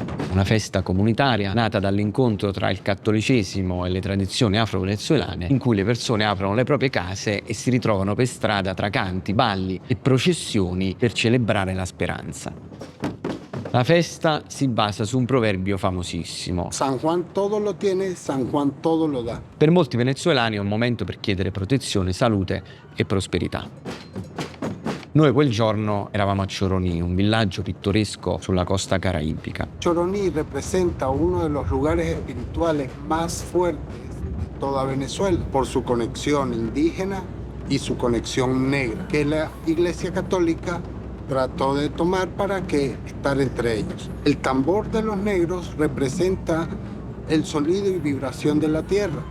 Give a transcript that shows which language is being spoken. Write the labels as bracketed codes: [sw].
[it] Una festa comunitaria nata dall'incontro tra il cattolicesimo e le tradizioni afro-venezuelane, in cui le persone aprono le proprie case e si ritrovano per strada tra canti, balli e processioni per celebrare la speranza. La festa si basa su un proverbio famosissimo. [es] San Juan todo lo tiene, San Juan todo lo da. [it] Per molti venezuelani è un momento per chiedere protezione, salute e prosperità. Noi quel giorno eravamo a Choroní, un villaggio pittoresco sulla costa caraibica. [es] Choroní representa uno de los lugares espirituales más fuertes de toda Venezuela por su conexión indígena y su conexión negra, que la Iglesia Católica trató de tomar para que estar entre ellos. El tambor de los negros representa el sonido y vibración de la tierra.